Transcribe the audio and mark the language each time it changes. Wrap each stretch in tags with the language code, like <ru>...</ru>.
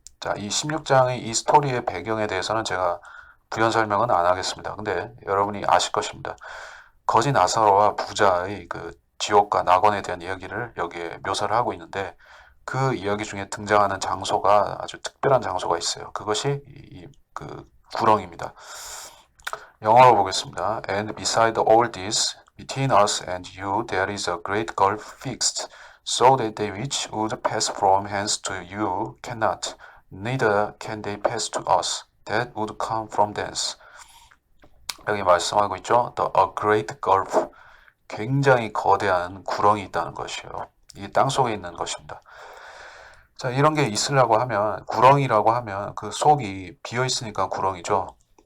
<ko>자, 이 16장의 이 스토리의 배경에 대해서는 제가 부연 설명은 안 하겠습니다. 근데 여러분이 아실 것입니다. 거지 나사로와 부자의 그 지옥과 낙원에 대한 이야기를 여기에 묘사를 하고 있는데 그 이야기 중에 등장하는 장소가 아주 특별한 장소가 있어요. 그것이 그 구렁입니다. 영어로 보겠습니다.</ko> <en>And beside all this, between us and you, there is a great gulf fixed, so that they which would pass from hence to you cannot, neither can they pass to us that would come from thence.</en> <ko>여기 말씀하고 있죠.</ko> <en>A great gulf.</en> <ko>굉장히 거대한 구렁이 있다는 것이요. 이 땅속에 있는 것입니다. 자, 이런 게 있으려고 하면 구렁이라고 하면 그 속이 비어 있으니까 구렁이죠.</ko>